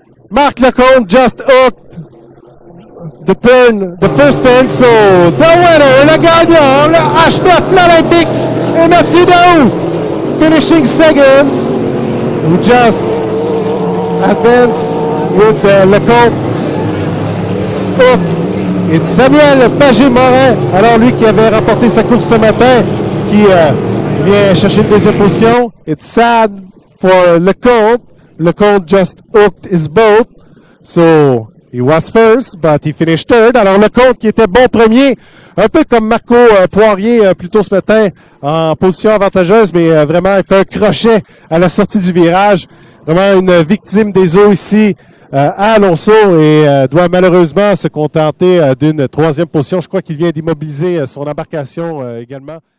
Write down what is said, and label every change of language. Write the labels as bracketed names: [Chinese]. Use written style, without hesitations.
[English] Marc Lecomte just hooked the first turn, so the winner, [French] le gagnant, [English] le H9, l'Olympique, et Mathieu Daoust, finishing second, who just advanced with Lecomte hooked. [French] Et Samuel Pagé-Morin, alors lui qui avait remporté sa course ce matin, qui vient chercher une deuxième position. [English] It's sad for Lecomte. Lecomte just hooked his boat, so he was first, but he finished third. [French] Alors Lecomte qui était bon premier, un peu comme Marco Poirier plus tôt ce matin, en position avantageuse, mais vraiment il fait un crochet à la sortie du virage. Vraiment une victime des eaux ici à Lonceau et doit malheureusement se contenter d'une troisième position. Je crois qu'il vient d'immobiliser son embarcation également.